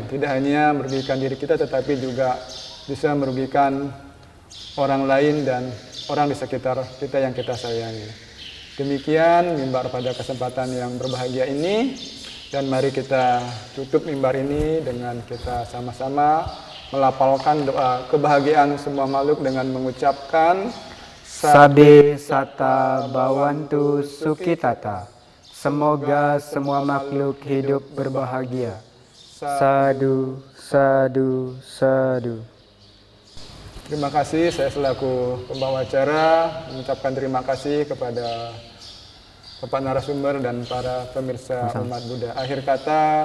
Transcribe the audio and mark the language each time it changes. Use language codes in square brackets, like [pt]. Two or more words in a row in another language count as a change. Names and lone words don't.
[id] Tidak hanya merugikan diri kita, tetapi juga bisa merugikan orang lain dan orang di sekitar kita yang kita sayangi. Demikian mimbar pada kesempatan yang berbahagia ini. Dan mari kita tutup mimbar ini dengan kita sama-sama melafalkan doa kebahagiaan semua makhluk dengan mengucapkan [pi] Sabe sata bawantu sukitata. [id] Semoga semua makhluk hidup berbahagia. [pi] Sadu, sadu, sadu. [id] Terima kasih, saya selaku pembawa acara mengucapkan terima kasih kepada Bapak narasumber dan para pemirsa umat Buddha.